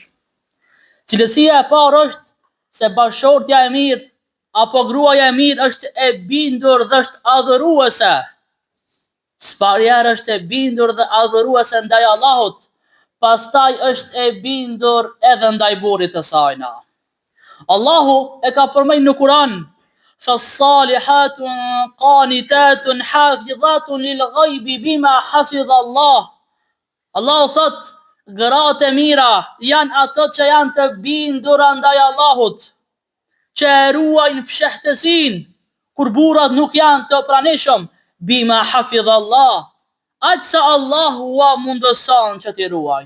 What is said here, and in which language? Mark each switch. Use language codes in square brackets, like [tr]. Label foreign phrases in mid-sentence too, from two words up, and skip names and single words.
[sq] Cilësia e parë është se bashortja e mirë apo gruaja e mirë është e bindur dhe është adhuruese. Sparjer është e bindur dhe adhuruese ndaj Allahut, pastaj është e bindur edhe ndaj burrit të sajna. Allahu e ka përmendur në Kur'an: [ar] فالصالحات قانتات حافظات للغيب بما حفظ الله. [sq] Allahu thot, gratë e mira janë ato që janë të bindur ndaj Allahut, që e ruajnë fshehtësinë kur burrat nuk janë të pranishëm, [ar] بما حفظ الله, [sq] aq sa Allahu ua mundëson që t'i ruajnë.